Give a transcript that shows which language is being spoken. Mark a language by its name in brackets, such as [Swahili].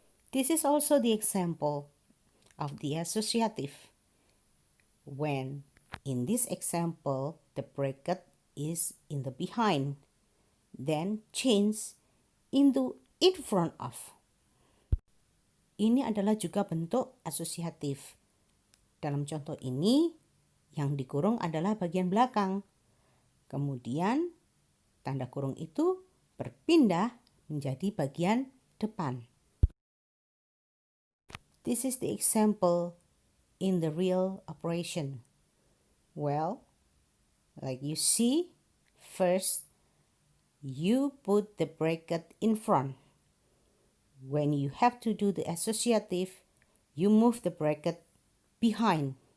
[English] This is also the example of the associative. When in this example, the bracket is in the behind, then change into in front of. [Indonesian] Ini adalah juga bentuk asosiatif. Dalam contoh ini, yang dikurung adalah bagian belakang. Kemudian, tanda kurung itu berpindah menjadi bagian depan. [English] This is the example in the real operation. Well, like you see, first, you put the bracket in front. When you have to do the associative, you move the bracket behind.